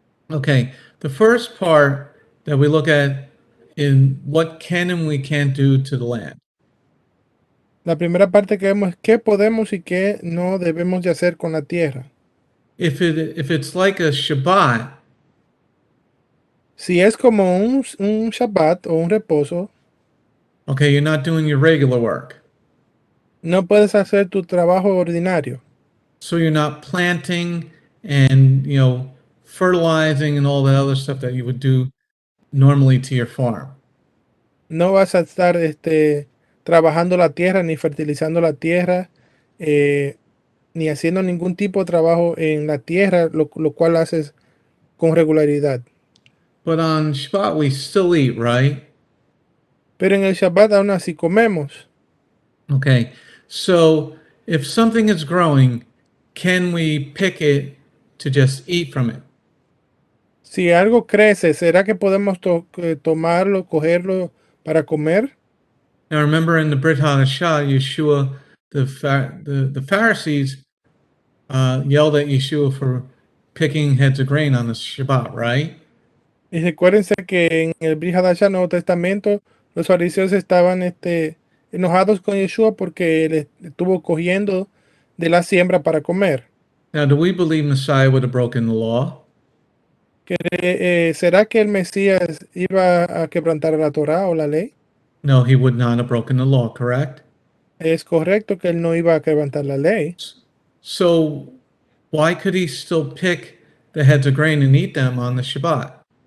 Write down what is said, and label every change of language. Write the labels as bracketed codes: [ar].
[en] okay, the first part that we look at in what can and we can't do to the land. [es] la primera parte que vemos es qué podemos y qué no debemos de hacer con la tierra. [en] If it's like a Shabbat, [es] Si es como un Shabbat o un reposo, [en] okay, you're not doing your regular work. [es] no puedes hacer tu trabajo ordinario. [en] So you're not planting and, fertilizing and all that other stuff that you would do normally to your farm. [es] No vas a estar trabajando la tierra, ni fertilizando la tierra, ni haciendo ningún tipo de trabajo en la tierra, lo cual haces con regularidad. [en] But on Shabbat, we still eat, right? [es] Pero en el Shabbat aún así comemos. [en] Okay, so if something is growing, can we pick it to just eat from it? [es] Si algo crece, ¿será que podemos tomarlo, cogerlo para comer? [en] Now remember in the Brit HaDasha, Yeshua, the Pharisees yelled at Yeshua for picking heads of grain on the Shabbat, right? [es] Y recuérdense que en el Brit HaDasha, Nuevo Testamento, los fariseos estaban enojados con Yeshua porque él estuvo cogiendo de la siembra para comer. [en] Now, do we believe Messiah would have broken the law? [es] ¿Será que el Mesías iba a quebrantar la Torá o la ley? [en] No, he would not have broken the law, correct? [es] Es correcto que él no iba a quebrantar la ley. [en] So why could he still pick the heads of grain and eat them on the Shabbat?